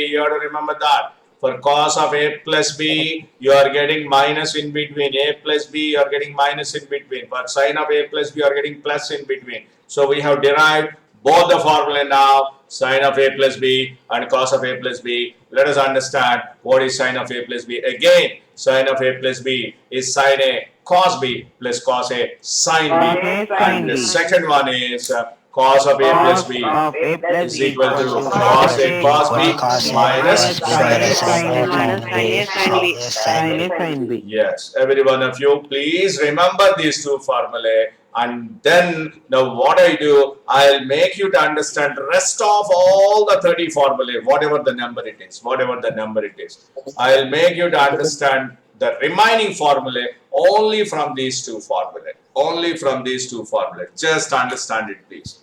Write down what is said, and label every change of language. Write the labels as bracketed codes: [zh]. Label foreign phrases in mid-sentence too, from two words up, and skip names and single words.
[en] You have to remember that. For cos of A plus B, you are getting minus in between. A plus B, you are getting minus in between. For sin of A plus B, you are getting plus in between. So we have derived both the formula now. Sin of A plus B and cos of A plus B. Let us understand what is sin of A plus B. Again, sin of A plus B is sin A cos B plus cos A sin B. Cos A sin And the B. second one is cos of A plus B of A plus is B equal to cos A cos B minus sin A. sin A sin B. Yes, every one of you, please remember these two formulae, and then now what I do, I'll make you to understand the rest of all the 30 formulae, whatever the number it is, I'll make you to understand the remaining formulae only from these two formulae, just understand it please.